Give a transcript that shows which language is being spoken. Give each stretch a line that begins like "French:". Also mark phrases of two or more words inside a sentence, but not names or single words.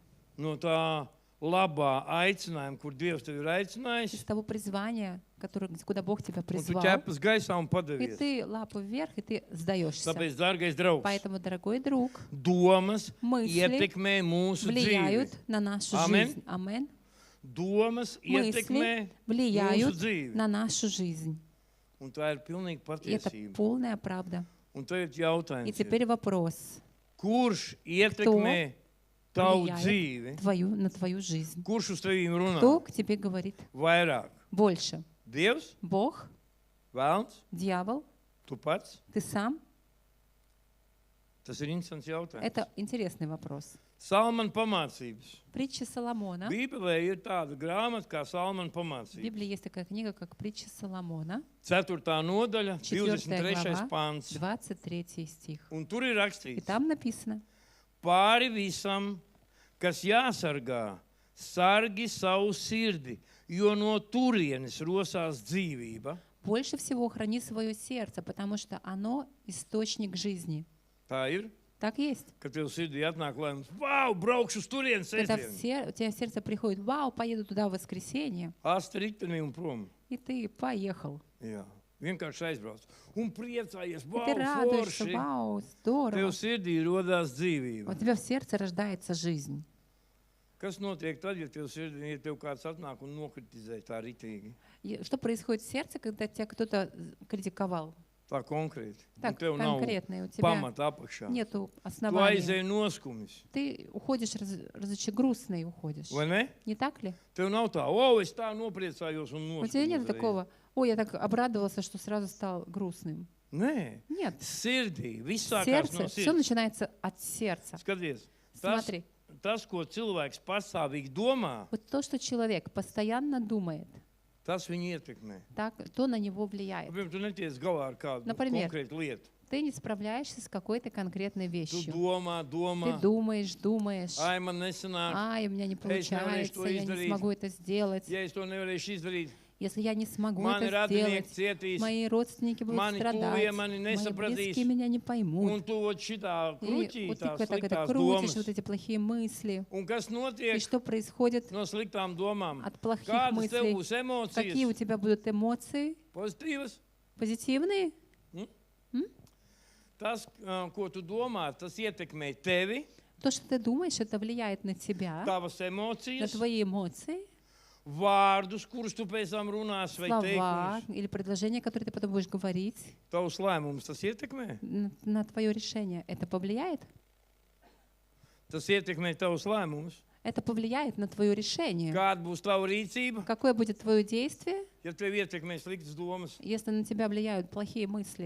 Latvian: no tā labā aicinājuma, kur Dievs tevi ir
Russian: из
Latvian: aicinājis,
Russian: того призвания, куда Бог тебя
Latvian: un tu
Russian: призвал.
Latvian: ķepas gaisā un
Russian: И
Latvian: padavies.
Russian: ты лапу вверх, и ты сдаешься.
Latvian: Tāpēc, dārgais draugs,
Russian: Поэтому, дорогой друг,
Latvian: domas
Russian: мысли
Latvian: ietekmē mūsu dzīvi.
Russian: влияют на нашу
Latvian: Amen.
Russian: жизнь. Амен.
Latvian: domas ietekmē
Russian: Мысли влияют
Latvian: mūsu dzīvi.
Russian: на нашу жизнь.
Latvian: Un tā ir pilnīgi
Russian: И это
Latvian: patiesība.
Russian: полная правда.
Latvian: Un tagad
Russian: И
Latvian: jautājums ir,
Russian: теперь вопрос.
Latvian: kurš ietekmē tavu
Russian: Влияет
Latvian: dzīvi?
Russian: на твою жизнь.
Latvian: Kurš uz tevīm runā
Russian: Кто к тебе говорит
Latvian: vairāk?
Russian: больше?
Latvian: Dievs,
Russian: Бог,
Latvian: Vēlns,
Russian: дьявол,
Latvian: tu pats?
Russian: ты сам?
Latvian: Tas ir interesants jautājums.
Russian: Это интересный вопрос.
Latvian: Salmana pamācības.
Russian: Притча Соломона.
Latvian: Bībelē ir tāda grāmata kā Salmana
Russian: В
Latvian: pamācības.
Russian: Библии есть такая книга, как Притча Соломона,
Latvian: 4. nodaļa,
Russian: 4. 23. глава,
Latvian: pants.
Russian: 23 стих.
Latvian: Un tur ir
Russian: И
Latvian: rakstīts,
Russian: там написано:
Latvian: pāri visam, kas jāsargā, sargi savu sirdi, jo no turienes rosās dzīvība.
Russian: больше всего храни свое сердце, потому что оно источник жизни.
Latvian: Tā ir,
Russian: Так есть.
Latvian: ka tev sirdī atnāk lēmums, vau, braukšu uz turienes
Russian: Когда
Latvian: sestdien.
Russian: у тебя в сердце приходит: вау, поеду туда в воскресенье,
Latvian: Asti ritenim un prom.
Russian: и ты поехал.
Latvian: Jā, vienkārši aizbrauc. Un priecājies,
Russian: И
Latvian: vau,
Russian: ты радуешься:
Latvian: forši.
Russian: вау,
Latvian: Tev
Russian: здорово.
Latvian: sirdī rodās dzīvība.
Russian: У тебя в сердце рождается жизнь.
Latvian: Kas notiek tad, ja tev kāds atnāk un nokritizē tā ritīgi?
Russian: И что происходит в сердце, когда тебя кто-то критиковал?
Latvian: Tā konkrēti. Un
Russian: Так,
Latvian: tev nav
Russian: конкретно, у тебя
Latvian: pamata apakšā.
Russian: нету
Latvian: Tu
Russian: основания.
Latvian: aizēji noskumis.
Russian: Ты уходишь грустный уходишь.
Latvian: Vai ne?
Russian: Не так ли?
Latvian: Tev nav tā, o, es tā nopriecājos un
Russian: У тебя
Latvian: noskumu.
Russian: нет
Latvian: uzreiz.
Russian: такого: ой, я так обрадовался, что сразу стал грустным.
Latvian: Nē,
Russian: Нет.
Latvian: sirdī, viss sākās
Russian: Сердце,
Latvian: no
Russian: все
Latvian: sirds.
Russian: начинается от сердца.
Latvian: Skaties,
Russian: Смотри,
Latvian: tas, ko cilvēks pastāvīgi domā,
Russian: вот то, что человек постоянно думает,
Latvian: tas viņu ietekmē.
Russian: так, то на него влияет.
Latvian: Piemēram, tu neties galā ar kādu
Russian: Например,
Latvian: konkrētu lietu.
Russian: Ты не справляешься с какой-то конкретной
Latvian: Tu
Russian: вещью.
Latvian: domā,
Russian: Ты думаешь,
Latvian: ai, man nesanāk,
Russian: ай, у меня не получается, я не
Latvian: издарīt.
Russian: смогу это сделать.
Latvian: ja es to nevarēšu izdarīt,
Russian: Если я не смогу
Latvian: mani
Russian: это
Latvian: radinieki
Russian: сделать,
Latvian: cietīs,
Russian: мои родственники будут
Latvian: mani
Russian: страдать,
Latvian: tuvie mani
Russian: мои
Latvian: nesapratīs.
Russian: близкие меня не
Latvian: Un
Russian: поймут.
Latvian: tu ot šitā
Russian: И
Latvian: kruķī,
Russian: вот ты
Latvian: tās
Russian: так это
Latvian: sliktās
Russian: крутишь,
Latvian: domas.
Russian: вот эти плохие мысли.
Latvian: Un kas
Russian: И
Latvian: notiek
Russian: что происходит
Latvian: no sliktām domām?
Russian: от плохих
Latvian: Kādas tev
Russian: мыслей?
Latvian: būs
Russian: Какие у
Latvian: emocijas?
Russian: тебя будут эмоции?
Latvian: Pozitīvas.
Russian: Позитивные?
Latvian: Tas, ko tu domā, tas ietekmē tevi,
Russian: То, что ты думаешь, это влияет на тебя,
Latvian: tavas
Russian: на
Latvian: emocijas,
Russian: твои эмоции,
Latvian: vārdus, kurus tu pēc tam runāsi vai
Russian: слова
Latvian: teikumus.
Russian: или предложения, которые ты потом будешь говорить,
Latvian: Tavus lēmumus tas ietekmē?
Russian: на твое решение. Это повлияет?
Latvian: Tas ietekmē tavus lēmumus.
Russian: Это повлияет на твое решение.
Latvian: Kāda būs tava rīcība,
Russian: Какое будет твое действие,
Latvian: ja tev ietekmē sliktas domas?
Russian: если на тебя влияют плохие мысли?